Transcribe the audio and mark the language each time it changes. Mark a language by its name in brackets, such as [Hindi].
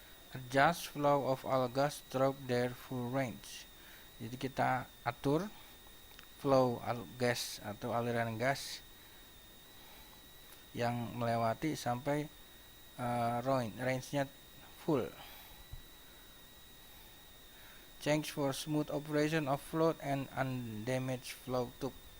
[English] Adjust flow of all gas through their full range. [Indonesian] Jadi kita atur flow gas atau aliran gas yang melewati sampai range-nya full. [English] Change for smooth operation of float and undamaged flow tube.